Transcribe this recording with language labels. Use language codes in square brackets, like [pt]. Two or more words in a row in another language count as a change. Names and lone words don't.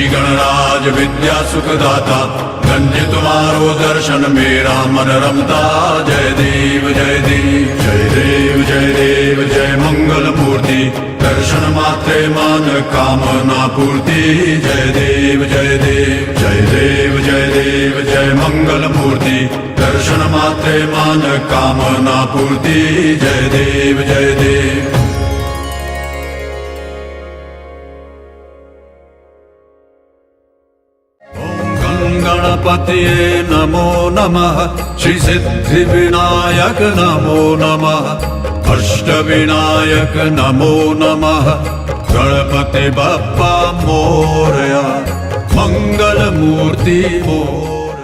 [mr] गणराज विद्या सुखदाता धन्य तुम्हारो दर्शन मेरा मन रमता जय देव जय देव जय देव जय देव जय मंगल मूर्ति दर्शन मात्रे मन कामना पूर्ति जय देव जय देव जय देव जय देव जय मंगल मूर्ति दर्शन मात्रे मन कामना पूर्ति जय देव जय देव [sa] गणपतये नमो नमः श्री सिद्धि विनायक नमो नमः अष्टविनायक नमो नमः [mr] गणपति बप्पा मोरया मंगल मूर्ति मोरया।